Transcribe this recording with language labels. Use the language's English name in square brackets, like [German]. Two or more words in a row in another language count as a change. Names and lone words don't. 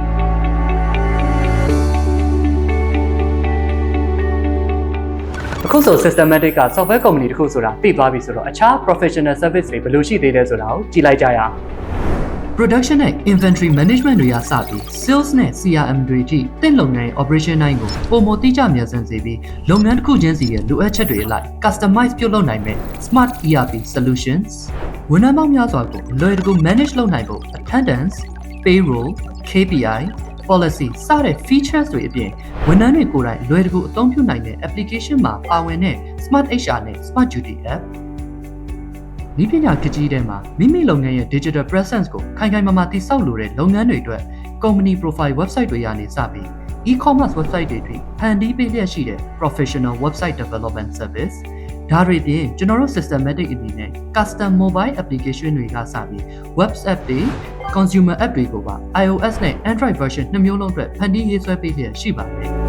[Burmese] အခုဆို systematic က [English] software company [Burmese] တခုဆိုတာသိသွားပြီဆိုတော့အခြား [English] professional service [Burmese] တွေဘယ်လိုရှိသေးလဲဆိုတာကိုကြည့်လိုက်ကြရအောင် production နဲ့ [English] inventory management [Burmese] တွေကစပြီး sales နဲ့ CRM တွေအထိတစ်လုပ်ငန်းရဲ့ operation တိုင်းကိုပုံမတိကျမြန်ဆန်စေပြီးလုပ်ငန်းတစ်ခုချင်းစီ ရဲ့လိုအပ်ချက်တွေအလိုက် customize ပြုလုပ်နိုင်မဲ့ [English] smart ERP solutions [Burmese] ဝန်ထမ်းပေါင်းများစွာကိုလွယ်တကူ manage လုပ်နိုင်ဖို့ [English] attendance payroll KPI policy [Burmese] စတဲ့ features တွေအပြင်ဝန်ထမ်းတွေကိုယ်တိုင်လွယ်တကူအသုံးပြုနိုင် တဲ့ application မှာပါဝင်တဲ့ [English] smart HR [Burmese] နဲ့ [English] smart duty app [Burmese] ဒီပညာကကြီးထဲမှာမိမိလုပ်ငန်းရဲ့ [English] digital presence [Burmese] ကိုခိုင်ခိုင်မာမာတည်ဆောက်လိုတဲ့လုပ်ငန်းတွေအတွက် [English] company profile website [Burmese] တွေကနေစပြီး [English] e-commerce website [Burmese] တွေထိဖန်တီးပေးလျက်ရှိတဲ့ [English] professional website development service [Burmese] ဒါတွေပြင်ကျွန်တော်တို့ systematic အနေနဲ့ [English] custom mobile application [Burmese] တွေကစပြီး [English] web app [Burmese] တွေ [English] consumer app [Burmese] တွေကိုပါ iOS နဲ့ Android version နှစ်မျိုးလုံးအတွက်ဖန်တီးရေးဆွဲပေးလျက်ရှိပါတယ်